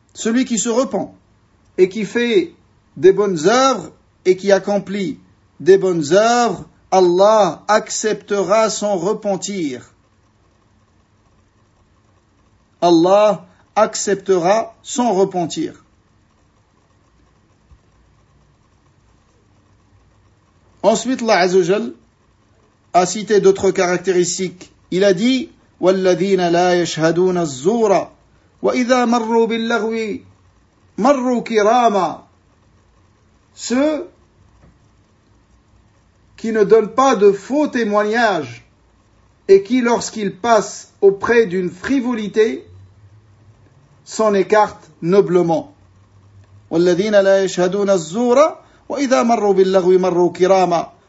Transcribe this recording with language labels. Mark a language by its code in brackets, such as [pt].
[fr] Celui qui se repent et qui fait des bonnes œuvres et qui accomplit des bonnes œuvres, Allah acceptera son repentir. Allah acceptera son repentir. Ensuite, Allah Azza wa Jal a cité d'autres caractéristiques. Il a dit [ar] وَالَّذِينَ لَا يَشْهَدُونَ الزُّورَ وَإِذَا مَرُّوا بِاللَّغْوِ مَرُّوا كِرَامًا. [fr] Ceux qui ne donnent pas de faux témoignages et qui, lorsqu'ils passent auprès d'une frivolité, s'en écartent noblement. [ar] وَالَّذِينَ لَا يَشْهَدُونَ الزُّورَ وَإِذَا مَرُّوا بِاللَّغْوِ مَرُّوا كِرَامًا.